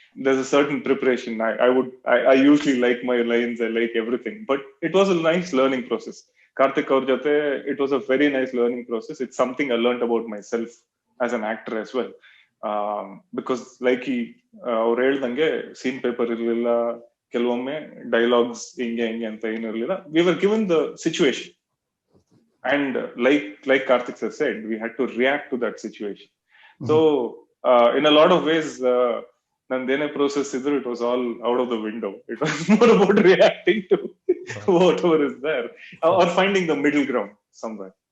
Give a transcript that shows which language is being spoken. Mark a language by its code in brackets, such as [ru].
[en] There's a certain preparation. I usually like my lines, I like everything, but it was a nice learning process. Karthik aur jate, it was a very nice learning process. It's something I learned about myself as an actor as well. [kn] Because like ಅವ್ರು ಹೇಳ್ದಂಗೆ scene paper ಇರ್ಲಿಲ್ಲ, ಕೆಲವೊಮ್ಮೆ dialogues ಹಿಂಗೆ ಅಂತ ಏನು ಇರ್ಲಿಲ್ಲ. [en] We were given the situation, and like Karthik sir said, we had to react to that situation. So in a lot of ways, [kn] ನಂದೇನೇ process ಇದ್ರು, [en] it was all out of the window. It was more about reacting to whatever is there, or finding the middle ground somewhere.